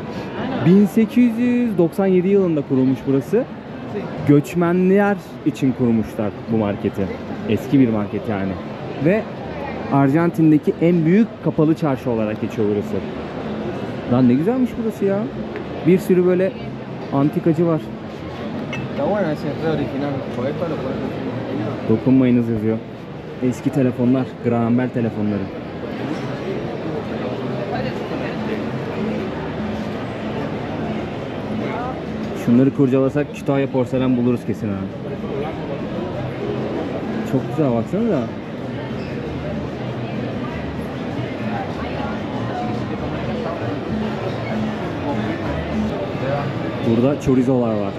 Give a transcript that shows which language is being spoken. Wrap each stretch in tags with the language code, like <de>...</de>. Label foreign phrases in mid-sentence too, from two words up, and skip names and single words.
<tr>1897 yılında kurulmuş burası. Göçmenler için kurmuşlar bu marketi. Eski bir market yani. Ve Arjantin'deki en büyük kapalı çarşı olarak geçiyor burası. Lan ne güzelmiş burası ya. Bir sürü böyle antikacı var.</tr> <es>Está bueno ese es original. Por esto lo puedes</es> <tr>Dokunmayınız yazıyor. Eski telefonlar, Graham Bell telefonları. Şunları kurcalasak Kütahya porselen buluruz kesin ha. Çok güzel baksanıza. Burada chorizolar var.</tr>